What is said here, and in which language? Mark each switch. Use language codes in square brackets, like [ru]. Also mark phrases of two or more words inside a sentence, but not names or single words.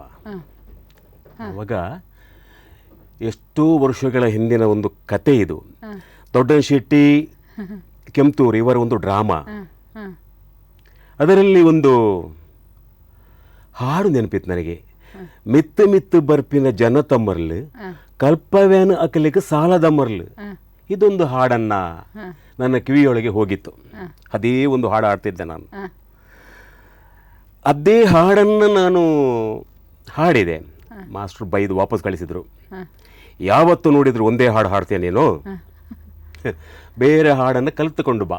[kn] ಆವಾಗ ಎಷ್ಟೋ ವರ್ಷಗಳ ಹಿಂದಿನ ಒಂದು ಕತೆ ಇದು. ದೊಡ್ಡ ಶೆಟ್ಟಿ ಕೆಂಪೂರು ಇವರ ಒಂದು ಡ್ರಾಮಾ, ಅದರಲ್ಲಿ ಒಂದು ಹಾಡು ನೆನಪಿತ್ತು ನನಗೆ. [tcy] ಮಿತ್ತು ಮಿತ್ತು ಬರ್ಪಿನ ಜನ ತಮ್ಮರ್ಲು ಕಲ್ಪವ್ಯಾನ ಅಕಲಿಗೆ ಸಾಲದ ಮರ್ಲು [kn] ಇದೊಂದು ಹಾಡನ್ನ ನನ್ನ ಕಿವಿಯೊಳಗೆ ಹೋಗಿತ್ತು. ಅದೇ ಒಂದು ಹಾಡು ಹಾಡ್ತಿದ್ದೆ ನಾನು. ಅದೇ ಹಾಡನ್ನು ನಾನು ಹಾಡಿದೆ. ಮಾಸ್ಟ್ರು ಬೈದು ವಾಪಸ್ ಕಳಿಸಿದ್ರು. ಯಾವತ್ತು ನೋಡಿದ್ರು ಒಂದೇ ಹಾಡು ಹಾಡ್ತೇನೆ ನೀನು, ಬೇರೆ ಹಾಡನ್ನು ಕಲಿತುಕೊಂಡು ಬಾ.